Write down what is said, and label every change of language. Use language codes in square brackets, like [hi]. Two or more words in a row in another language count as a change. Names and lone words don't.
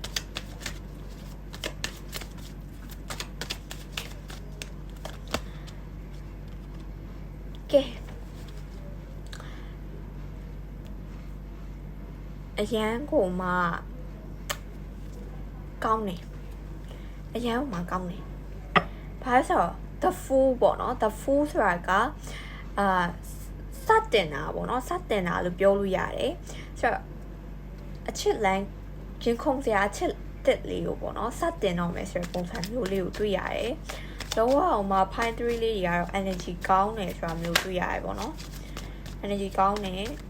[my] ကဲအရန်ကိုမှကောင်းနေအရန်ကိုမှကောင်းနေဘာလို့ဆိုတော့ [en] the fool [my] ပေါ့နော် [en] the fool [my] ဆိုတာကစတင်တာပေါ့နော်စတင်တာလို့ပြောလို့ရတယ်ဆိုတော့အချစ်လန်းရင်ခုန်စရာအချစ်တက်လေးကိုပေါ့နော်စတင်တော့မယ်ဆိုတဲ့ပုံစံမျိုးလေးကိုတွေ့ရတယ်လုံးဝအောင်မှာ fine 3လေးတွေကတော့ energy ကောင်းတယ်ဆိုတာမျိုးတွေ့ရတယ်ပေါ့နော် energy ကောင်းတယ်